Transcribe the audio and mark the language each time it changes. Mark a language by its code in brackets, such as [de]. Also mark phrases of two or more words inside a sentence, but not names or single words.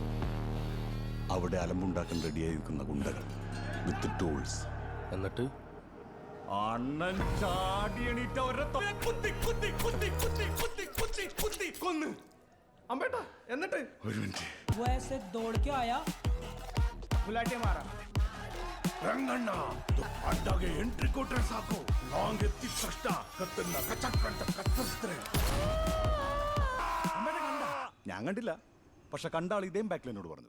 [ml] അവിടെ അലമ്പുണ്ടാക്കാൻ റെഡിയായി നിൽക്കുന്ന ഗുണ്ടകൾ [en] with tools. [ml] എന്നിട്ട് അണ്ണൻ ചാടി എണീറ്റ് അവരെ കൊന്ന്. അമ്പേട്ടാ, എന്നിട്ട് ഒരു മിനിറ്റ്. ബുലാറ്റിയ മാറാ [kn] ರಂಗಣ್ಣ ಅಡ್ಡಾಗೆ ಎಂಟ್ರಿ ಕೊಟ್ರೆ ಸಾಕು, ಲಾಂಗ್ ಎತ್ತಿದ ತಕ್ಷಣ ಕತ್ತನ್ನ ಕಚಕ್ ಅಂತ ಕತ್ತರಿಸ್ತಾರೆ. [ml] ഞാൻ കണ്ടില്ല, പക്ഷെ കണ്ട ആൾ ഇതേം ബാക്കിൽ എന്നോട് പറഞ്ഞു.